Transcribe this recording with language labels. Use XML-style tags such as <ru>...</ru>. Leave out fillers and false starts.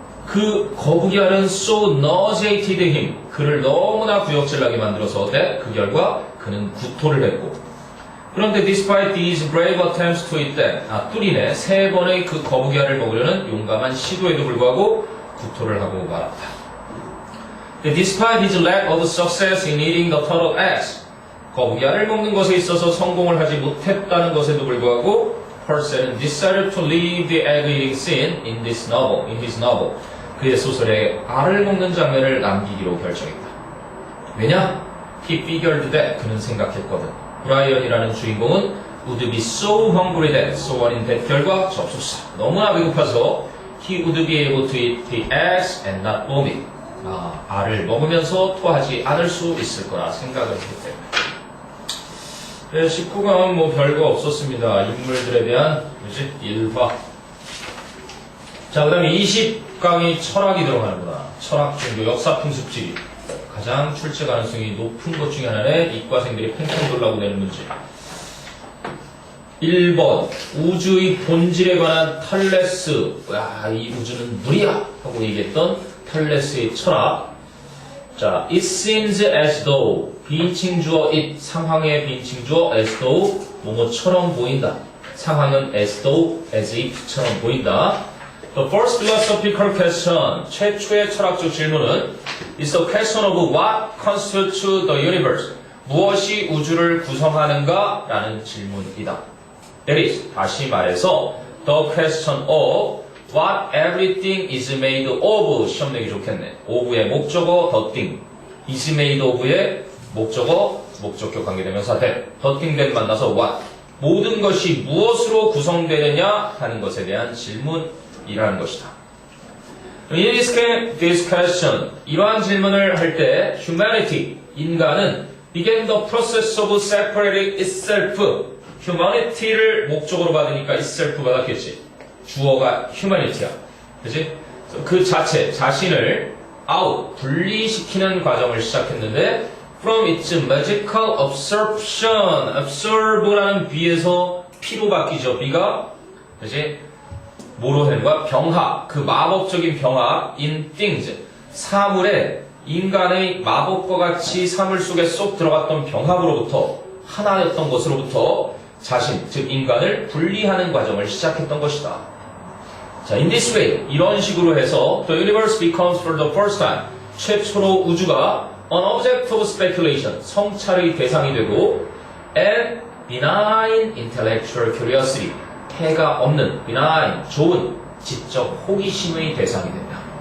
<ko>그 거북이 알은</ko> <en>so nauseated him</en> <ko>그를 너무나 구역질나게 만들어서 그 결과 그는 구토를 했고 그런데</ko> <en>despite these brave attempts to eat them</en> <ko>뚜리네 3번의 그 거북이 알을 먹으려는 용감한 시도에도 불구하고 구토를 하고 말았다.</ko> <en>Despite his lack of success in eating the turtle eggs</en> <ko>거북이알을 먹는 것에 있어서 성공을 하지 못했다는 것에도 불구하고 펄셀은</ko> <en>decided to leave the egg eating scene in his novel.</en> <ko>그의 소설에 알을 먹는 장면을 남기기로 결정했다. 왜냐?</ko> <en>He figured that</en> <ko>그는 생각했거든. 브라이언이라는 주인공은</ko> <en>would be so hungry that</en> <ko>소원인 대결과 접속사 너무나 배고파서</ko> <en>he would be able to eat the eggs and not vomit.</en> <ko>알을 먹으면서 토하지 않을 수 있을 거라 생각을 했기 때문에. 네, 19강은 뭐 별거 없었습니다. 인물들에 대한 일화. 자, 그 다음에 20강이 철학이 들어가는구나. 철학, 종교, 역사, 풍습지리. 가장 출제 가능성이 높은 것 중에 하나는 이과생들이 팽팽 돌라고 내는 문제. 1번 우주의 본질에 관한 탈레스. 이 우주는 물이야 하고 얘기했던 탈레스의 철학. 자,</ko> <en>it seems as though</en> <ko>비인칭주어 it 상황의 비인칭주어 as though 뭐뭐처럼 보인다. 상황은</ko> <en>as though as if처럼 보인다. The first philosophical question,</en> <ko>최초의 철학적 질문은</ko> <en>is the question of what constitutes the universe.</en> <ko>무엇이 우주를 구성하는가? 라는 질문이다.</ko> <en>That is,</en> <ko>다시 말해서</ko> <en>the question of what everything is made of.</en> <ko>시험 내기 좋겠네. of의 목적어</ko> <en>the thing,</en> <ko>is made of의 목적어 목적격 관계대명사 that,</ko> <en>the thing that</en> <ko>만나서 what. 모든 것이 무엇으로 구성되느냐 하는 것에 대한 질문이라는 것이다.</ko> <en>In this question,</en> <ko>이러한 질문을 할 때</ko> <en>humanity,</en> <ko>인간은</ko> <en>began the process of separating itself.</en> <ko>humanity를 목적으로 받으니까 itself 받았겠지. 주어가 humanity야. 그치? 그 자체, 자신을 out, 분리시키는 과정을 시작했는데</ko> <en>from its magical absorption,</en> <ko>absorbe라는 B에서 P로 바뀌죠. B가 그치? 뭐로 되는 거야? 병합, 그 마법적인 병합 in things, 사물에 인간의 마법과 같이 사물 속에 쏙 들어갔던 병합으로부터 하나였던 것으로부터 자신, 즉 인간을 분리하는 과정을 시작했던 것이다.</ko> <en>자, in this way,</en> <ko>이런 식으로 해서</ko> <en>the universe becomes for the first time,</en> <ko>최초로 우주가</ko> <en>an object of speculation,</en> <ko>성찰의 대상이 되고</ko> <en>and benign intellectual curiosity,</en> <ko>해가 없는</ko> <en>benign,</en> <ko>좋은 지적 호기심의 대상이 된다.</ko>